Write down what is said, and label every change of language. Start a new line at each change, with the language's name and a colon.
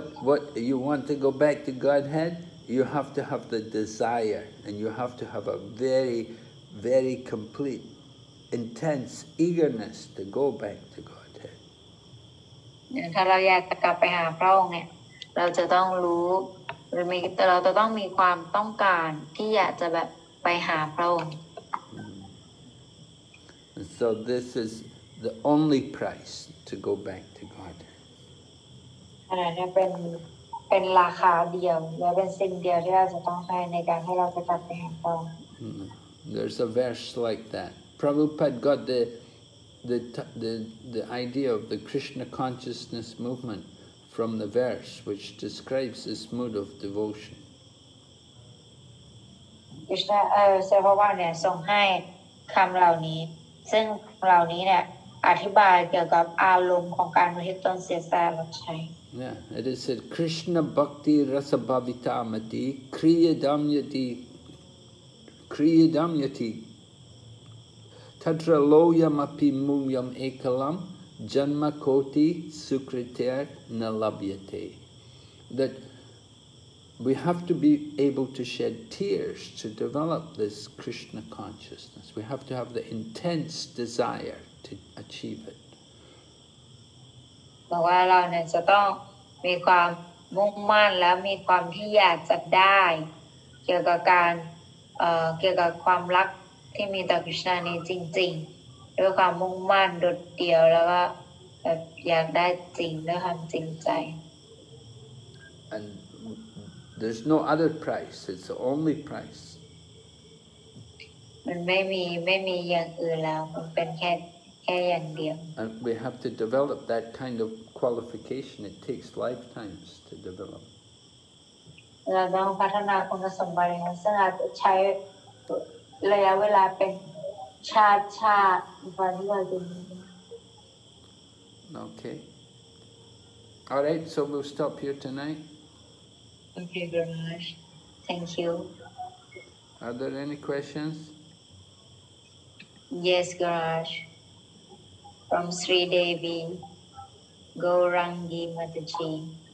English: What you want to go back to Godhead, you have to have the desire, and you have to have a very, very complete, intense eagerness to go back to Godhead.
Thai: ถ้าเราอยากจะกลับไปหาพระองค์เนี่ยเราจะต้องรู้เราจะต้องมีความต้องการที่อยากจะแบบไปหาพระองค์
English: So this is the only price to go back to God.
Thai: อันนั้นเป็นราคาเดียวและเป็นสิ่งเดียวที่เราจะต้องให้ในการให้เราจะกลับไปหาพระองค์
English: There's a verse like that. Prabhupada got the idea of the Krishna consciousness movement from the verse which describes this mood of devotion.
Thai: คริสต์เซฟว่าเนี่ยส่งให้คำเหล่านี้ซึ่งเหล่านี้เนี่ยอธิบายเกี่ยวกับอารมณ์ของการอุทิศตนเสียสละรับใช้
English: Yeah, it is said
Sanskrit: Krishna Bhakti Rasabhavitamati Kriyadamyati Tatra Loyam Api Mumyam Ekalam Janma Koti Sukriter Nalabhyate.
English: That we have to be able to shed tears to develop this Krishna consciousness. We have to have the intense desire to achieve it.
Thai: บอกว่าเราเนี่ยจะต้องมีความมุ่งมั่นและมีความที่อยากจะได้เกี่ยวกับความรักที่มีต่อคริสต์นี้จริงๆด้วยความมุ่งมั่นโดดเดี่ยวแล้วก็แบบอยากได้จริงด้วยความจริงใจ
English: And there's no other price. It's the only price.
Thai: มันไม่มีอย่างอื่นแล้วมันเป็นแค่อย่างเดียว
English: And we have to develop that kind of qualification. It takes lifetimes to develop.
Thai: เราต้องพัฒนาคุณสมบัตินั้นซึ่งอาจจะใช้ระยะเวลาเป็นชาติก่อนที่เราจะ
English: Okay. All right, so we'll stop here tonight. Okay, very much. Thank you. Are there any questions? Yes, Garaj. From Sri Devi, Gaurangi Mataji.